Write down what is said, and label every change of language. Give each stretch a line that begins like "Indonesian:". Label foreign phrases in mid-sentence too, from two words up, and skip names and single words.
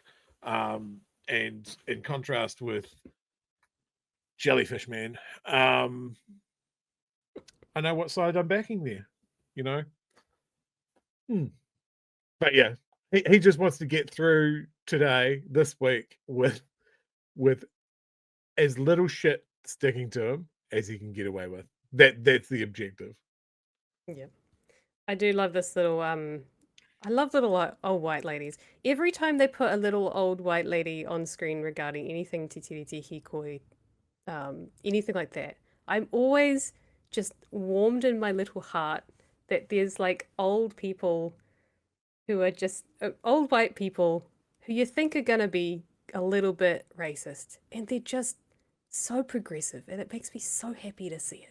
English: And in contrast with Jellyfish Man, I know what side I'm backing there, But yeah, he just wants to get through this week with as little shit sticking to him as he can get away with. That's the objective. Yeah. I do love this little I love little old white ladies. Every time they put a little old white lady on screen regarding anything
Māori: te tiriti hikoi,
English: anything like that, I'm always just warmed in my little heart that there's like old people who are just old white people who you think are going to be a little bit racist, and they're just so progressive, and it makes me so happy to see it.